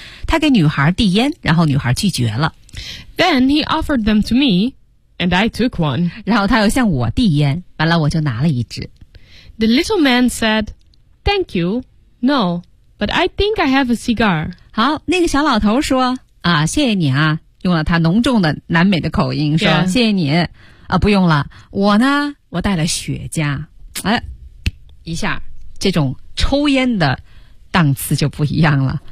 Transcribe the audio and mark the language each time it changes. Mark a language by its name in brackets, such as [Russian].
[Chinese] 他给女孩递烟，然后女孩拒绝了。 [English] Then he offered them to meAnd I took one. [Chinese] 然后他又向我递烟，完了我就拿了一支。 [English] The little man said, "Thank you. No, but I think I have a cigar." [Chinese] 好，那个小老头说，啊，谢谢你啊，用了他浓重的南美的口音说， yeah. 谢谢你，啊，不用了，我呢，我带了雪茄。哎，一下，这种抽烟的档次就不一样了。